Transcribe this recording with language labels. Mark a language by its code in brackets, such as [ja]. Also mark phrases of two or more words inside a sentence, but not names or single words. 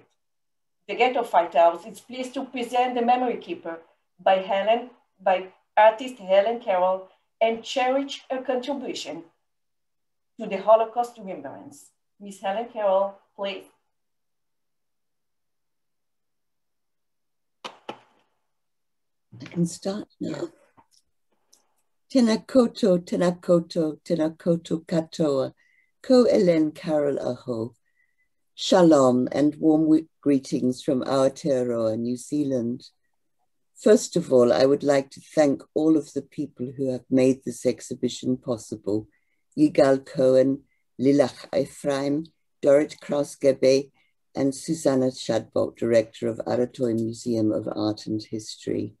[en] The Ghetto Fighter House is pleased to present The Memory Keeper by artist Helen Carroll, and cherish her contribution to the Holocaust remembrance. Miss Helen Carroll, please. I can start now. [mi] Tēnā koutou, tēnā koutou, tēnā koutou katoa, ko Helen Carroll aho. [en] Shalom and warm greetings from Aotearoa, New Zealand. First of all, I would like to thank all of the people who have made this exhibition possible. Igal, Cohen, Lilach Ephraim, Dorit Kraus-Gabay, and Susanna Shadbolt, Director of Aotearoa Museum of Art and History.